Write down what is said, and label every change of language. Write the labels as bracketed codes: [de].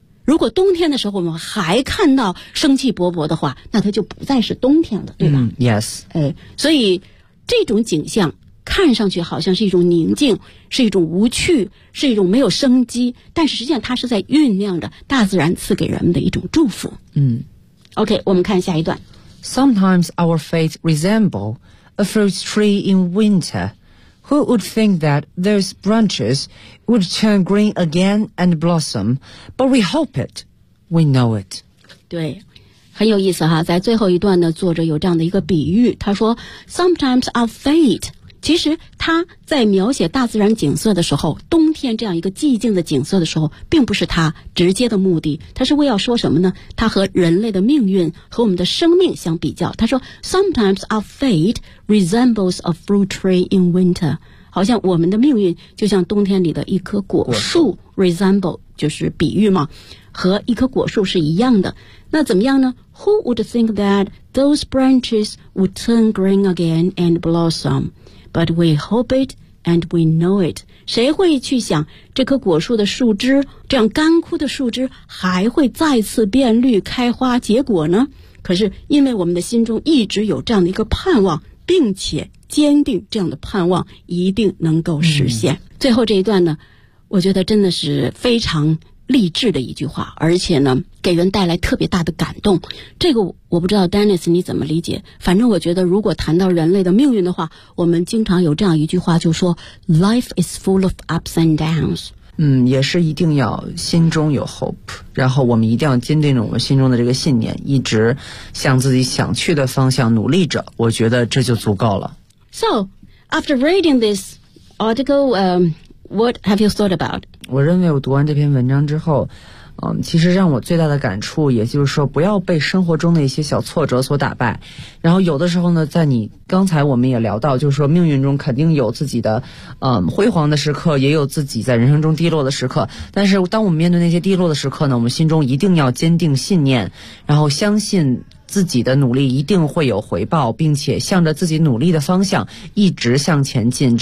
[zh] 如果冬天的时候我们还看到生气勃勃的话，那它就不再是冬天了，对吧、 [en] yes. [zh] 哎、所以这种景象看上去好像是一种宁静，是一种无趣，是一种没有生机，但实际上它是在酝酿着大自然赐给人们的一种祝福。嗯 OK， 我们看下一段。 [en] Sometimes our fate resemble a fruit tree in winter. Who would think that those branches would turn green again and blossom? But we hope it. We know it. [zh] 对，很有意思哈。在最后一段呢，作者有这样的一个比喻，他说 ， [en] Sometimes our fate。 [zh] 其实他在描写大自然景色的时候，冬天这样一个寂静的景色的时候，并不是他直接的目的，他是为要说什么呢？他和人类的命运和我们的生命相比较，他说 [en] Sometimes our fate resembles a fruit tree in winter， [zh] 好像我们的命运就像冬天里的一棵果树， resemble 就是比喻嘛，和一棵果树是一样的。那怎么样呢？ [en] Who would think that those branches would turn green again and blossom？ But we hope it and we know it. [zh] 谁会去想这棵果树的树枝，这样干枯的树枝还会再次变绿开花结果呢？可是因为我们的心中一直有这样的一个盼望，并且坚定这样的盼望一定能够实现、嗯、最后这一段呢，我觉得真的是非常励志的一句话，而且呢给人带来特别大的感动。这个我不知道 Dennis 你怎么理解，反正我觉得如果谈到人类的命运的话，我们经常有这样一句话，就说 [en] Life is full of ups and downs。 [zh] 嗯，也是一定要心中有 hope， 然后我们一定要坚定着我们心中的这个信念，一直向自己想去的方向努力着，我觉得这就足够了。 [en] So after reading this article what have you thought about？ [zh] 我认为我读完这篇文章之后，其实让我最大的感触，也就是说不要被生活中的一些小挫折所打败。然后有的时候呢，在你刚才我们也聊到，就是说命运中肯定有自己的辉煌的时刻，也有自己在人生中低落的时刻，但是当我们面对那些低落的时刻呢，我们心中一定要坚定信念，然后相信自己的努力一定会有回报，并且向着自己努力的方向一直向前进。